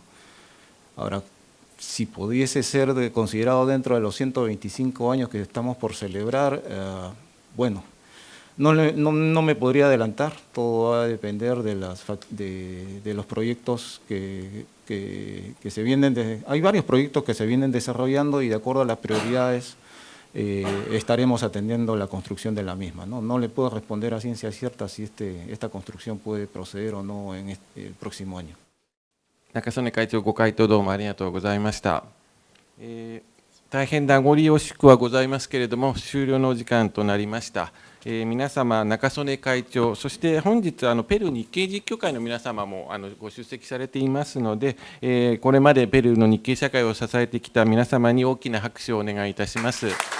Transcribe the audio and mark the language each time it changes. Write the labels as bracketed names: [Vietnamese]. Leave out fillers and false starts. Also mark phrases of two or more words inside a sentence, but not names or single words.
[Spanish] Ahora, si pudiese ser considerado dentro de los 125 años que estamos por celebrar, bueno, no me podría adelantar, todo va a depender de los proyectos que se vienen, hay varios proyectos que se vienen desarrollando y de acuerdo a las prioridades estaremos atendiendo la construcción de la misma, ¿no? No le puedo responder a ciencia cierta si esta construcción puede proceder o no en el próximo año. [Japanese] 中曽根会長、ご回答どうもありがとうございました。大変名残惜しくはございますけれども、終了のお時間となりました。皆様、中曽根会長、そして本日、ペルー日系実況会の皆様もご出席されていますので、これまでペルーの日系社会を支えてきた皆様に大きな拍手をお願いいたします。